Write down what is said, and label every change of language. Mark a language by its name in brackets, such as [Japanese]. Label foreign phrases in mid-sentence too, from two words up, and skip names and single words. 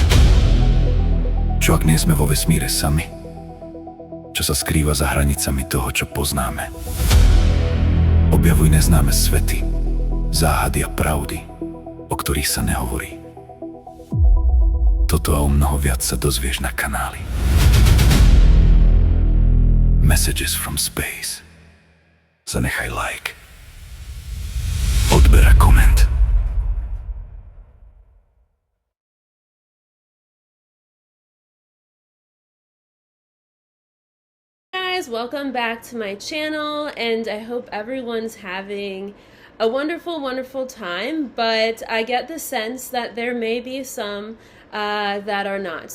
[Slovak] Čo ak nie sme vo vesmíre sami? Čo sa skrýva za hranicami toho, čo poznáme? Objavuj neznáme svety, záhady a pravdy, o ktorých sa nehovorí. Toto a o mnoho viac sa dozvieš na kanáli Messages from Space. Zanechaj like, odber a koment. [English] Guys, welcome back to my channel, and I hope everyone's having a wonderful time, but I get the sense that there may be some that are not.